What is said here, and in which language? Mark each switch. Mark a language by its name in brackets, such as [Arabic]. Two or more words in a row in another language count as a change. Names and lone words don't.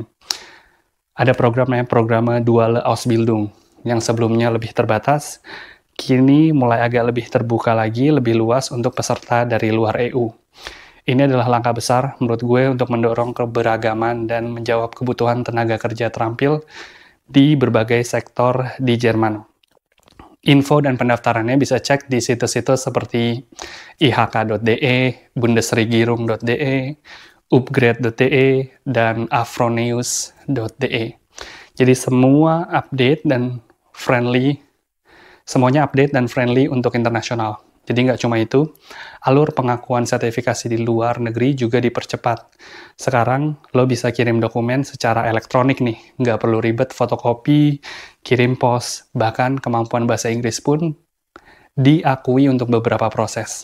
[Indonesian] Ada program namanya program [German] Duale Ausbildung, [Indonesian] yang sebelumnya lebih terbatas, kini mulai agak lebih terbuka lagi, lebih luas untuk peserta dari luar EU. Ini adalah langkah besar menurut gue untuk mendorong keberagaman dan menjawab kebutuhan tenaga kerja terampil di berbagai sektor di Jerman. Info dan pendaftarannya bisa cek di situs-situs seperti ihk.de, bundesregierung.de, upgrade.de, dan afronews.de. Jadi semua update dan semuanya update dan friendly untuk internasional. Jadi nggak cuma itu, alur pengakuan sertifikasi di luar negeri juga dipercepat. Sekarang lo bisa kirim dokumen secara elektronik nih, nggak perlu ribet fotokopi, kirim pos, bahkan kemampuan bahasa Inggris pun diakui untuk beberapa proses.